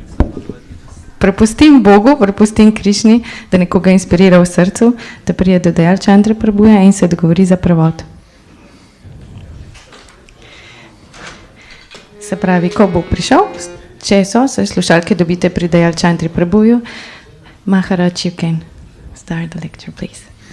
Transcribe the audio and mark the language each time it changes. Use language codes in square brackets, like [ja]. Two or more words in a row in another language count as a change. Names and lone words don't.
[sl] Prepustim Krišni, da nekoga inspirira v srcu, da prije do Dayal Chandra Prabhuja in se dogovori za prevod. Se pravi, ko bo prišel, če so slušalke dobite pri Dayal Chandra Prabhuju. [en] Maharaj, you can start the lecture, please.